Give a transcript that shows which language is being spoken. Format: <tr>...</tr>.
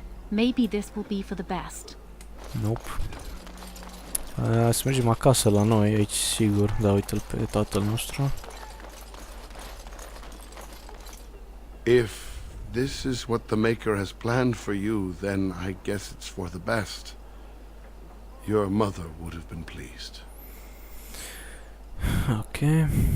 <en>Maybe this will be for the best. Nope.</en> <ro>Să mergem acasă la noi, aici sigur. Da, uite-l pe tatăl nostru.</ro> <en>If this is what the Maker has planned for you, then I guess it's for the best. Your mother would have been pleased. Okay.</en>